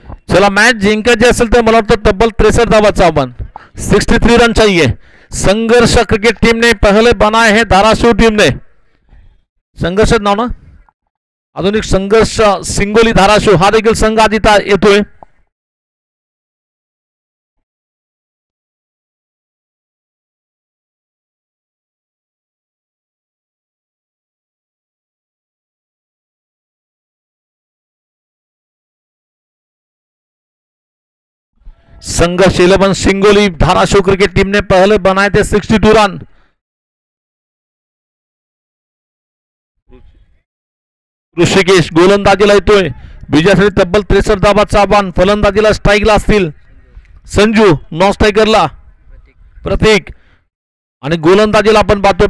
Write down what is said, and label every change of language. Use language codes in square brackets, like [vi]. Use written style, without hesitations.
[mr] चला मैच जिंकायची असेल तर मला वाटतं तब्बल 63 धावांचं आव्हान, [hi] 63 रन चाहिए. संघर्ष क्रिकेट टीम ने पहले बनाए हैं धाराशिव टीम ने. [mr] संघर्ष नाव ना, आधुनिक संघर्ष सिंगोली धाराशिव हा देखील संघ आज इथं येतोय. [hi] संघर्ष 11 सिंगोली धाराशिव क्रिकेट टीम ने पहले बनाए थे 62 रन. [mr] ऋषिकेश गोलंदाजीला येतोय, विजयासाठी तब्बल 63 धावांचं आव्हान. फलंदाजीला स्ट्राईकला असतील संजू, नॉन स्ट्रायकरला प्रतीक आणि गोलंदाजीला आपण पाहतो.